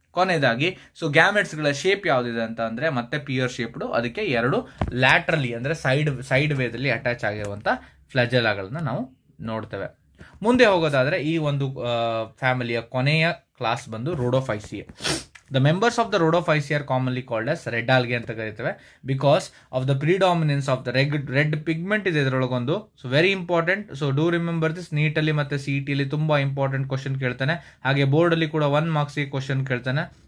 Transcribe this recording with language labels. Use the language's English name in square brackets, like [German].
[Kannada] ಕೊನೆಯದಾಗಿ, so ಗ್ಯಾಮೆಟ್ಸ್ಗಳ shape ಯಾವುದಿದೆ ಅಂತ ಅಂದರೆ ಮತ್ತೆ ಪಿಯರ್ ಶೇಪ್ಡು, ಅದಕ್ಕೆ 2 ಲ್ಯಾಟ್ರಲಿ ಅಂದರೆ ಸೈಡ್ ವೇದಲ್ಲಿ ಅಟ್ಯಾಚ್ ಆಗಿರುವಂಥ ಫ್ಲಜೆಲಾಗಳನ್ನ ನಾವು ನೋಡ್ತೇವೆ. ಮುಂದೆ ಹೋಗೋದಾದರೆ ಈ ಒಂದು ಫ್ಯಾಮಿಲಿಯ ಕೊನೆಯ ಕ್ಲಾಸ್ ಬಂದು ರೋಡೋಫೈಸಿಯೆ. [English] The members of the Rhodophyceae are commonly called as red algae [Kannada] ಅಂತ ಕರೀತೇವೆ, [English] because of the predominance of the red pigment [Kannada] ಇದೆ ಇದರೊಳಗೊಂದು. [English] So very important. So do remember this. [Kannada] ನೀಟಲ್ಲಿ ಮತ್ತು CET-ಲಿ ತುಂಬ ಇಂಪಾರ್ಟೆಂಟ್ ಕ್ವಶನ್ ಕೇಳ್ತಾನೆ. ಹಾಗೆ ಬೋರ್ಡಲ್ಲಿ ಕೂಡ 1 ಮಾರ್ಕ್ಸ್ಗೆ ಕ್ವಶನ್ ಕೇಳ್ತಾನೆ.